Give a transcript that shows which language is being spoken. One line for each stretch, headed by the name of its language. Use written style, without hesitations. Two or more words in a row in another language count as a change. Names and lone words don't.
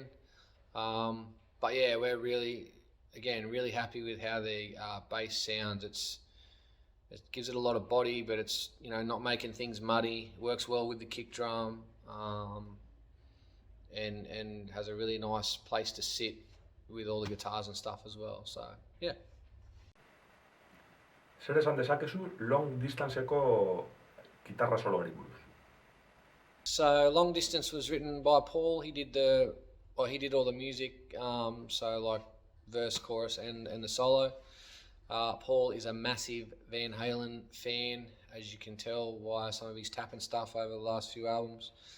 English: But yeah, we're really happy with how the bass sounds. It gives it a lot of body, but it's not making things muddy. It works well with the kick drum, and has a really nice place to sit with all the guitars and stuff as well. So yeah.
Basque: Zer esan dezakezu long distanceko gitarra soloari buruz?
English: So Long Distance was written by Paul. He did all the music, so like verse, chorus, and the solo. Paul is a massive Van Halen fan, as you can tell by some of his tapping stuff over the last few albums.